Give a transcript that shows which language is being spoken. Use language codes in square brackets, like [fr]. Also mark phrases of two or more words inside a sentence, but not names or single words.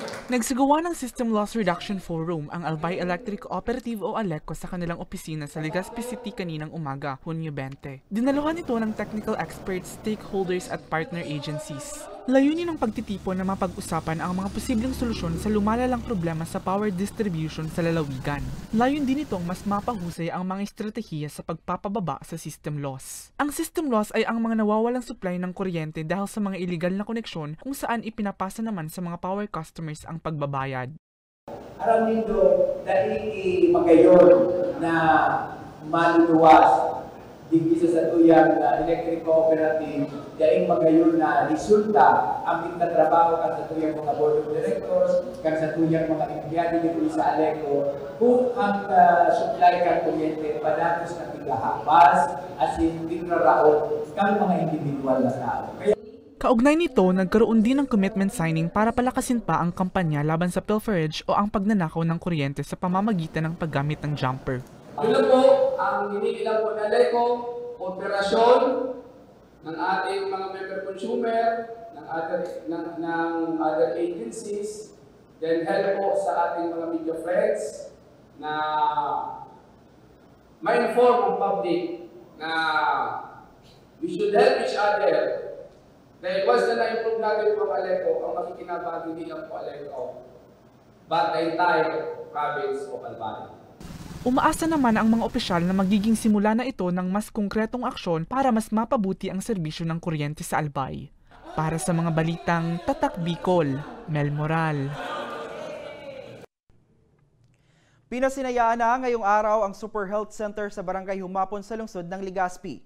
[tl] Nagsagawa ng System Loss Reduction Forum ang Albay Electric Cooperative o ALECO sa kanilang opisina sa Legazpi City kaninang umaga, Hunyo 20. Dinaluhan ito ng [en] technical experts, [tl] stakeholders at [en] partner agencies. [tl] Layunin ng pagtitipon na mapag-usapan ang mga posibleng solusyon sa lumalalang problema sa [en] power distribution [tl] sa lalawigan. Layon din itong mas mapahusay ang mga estratehiya sa pagpapababa sa [en] system loss. [tl] Ang [en] system loss [tl] ay ang mga nawawalang supply ng kuryente dahil sa mga illegal na koneksyon kung saan ipinapasa naman sa mga [en] power customers [tl] ang pagbabayad. [bik] Aram nito dahil magayon na maluluwas digdi sa tuyang [en] electric cooperative [bik] dahil magayon na resulta ang trabaho kan sa tuyang mga [en] board of directors, [bik] kan sa tuyang mga empleyado dito sa ALECO kung ang supply kan kuryente padatos na tigahabas [en] as in [bik] tinraraot kang mga individual na tao. [tl] Kaugnay nito, nagkaroon din ng [en] commitment signing [tl] para palakasin pa ang kampanya laban sa pilferage o ang pagnanakaw ng kuryente sa pamamagitan ng paggamit ng jumper. Yun po ang hinihilang po na ALECO, operasyon ng ating mga [en] member consumer, [tl] ng [en] other agencies, [tl] then help po sa ating mga [en] media friends [tl] na ma-inform ang public na [en] we should help each other. Dahil once na na-improve natin po ang ALECO, ang makikinabang hindi lang po ALECO, but the entire province of Albay. [tl] Umaasa naman ang mga opisyal na magiging simula na ito ng mas konkretong aksyon para mas mapabuti ang serbisyo ng kuryente sa Albay. Para sa mga balitang Tatak Bicol, Mel Moral. Pinasinayaan na ngayong araw ang Super Health Center sa Barangay Humapon sa lungsod ng Legazpi.